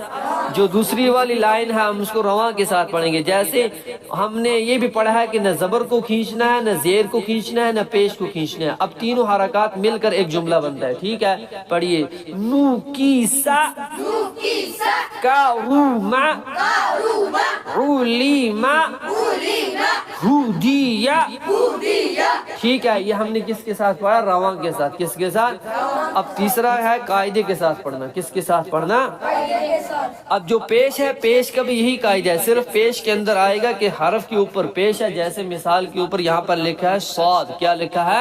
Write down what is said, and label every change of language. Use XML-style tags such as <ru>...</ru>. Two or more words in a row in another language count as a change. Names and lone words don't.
<ur>جو دوسری والی لائن ہے ہم اس کو رواں کے ساتھ پڑھیں گے۔ جیسے ہم نے یہ بھی پڑھا ہے کہ نہ زبر کو کھینچنا ہے، نہ زیر کو کھینچنا ہے، نہ پیش کو کھینچنا ہے۔ اب تینوں حرکات مل کر ایک جملہ بنتا ہے، ٹھیک ہے۔ پڑھیے نو کی سا، کا رو ما، رولی ما، ہودیا، ٹھیک ہے۔ یہ ہم نے کس کے ساتھ پڑھا؟ رواں کے ساتھ۔ کس کے ساتھ؟ اب تیسرا ہے قاعدے کے ساتھ پڑھنا۔ کس کے ساتھ پڑھنا؟ اب جو پیش ہے، پیش کا بھی یہی قاعدہ ہے، صرف پیش کے اندر آئے گا کہ حرف کے اوپر پیش ہے۔ جیسے مثال کے اوپر یہاں پر لکھا ہے صاد، کیا لکھا ہے؟</ur>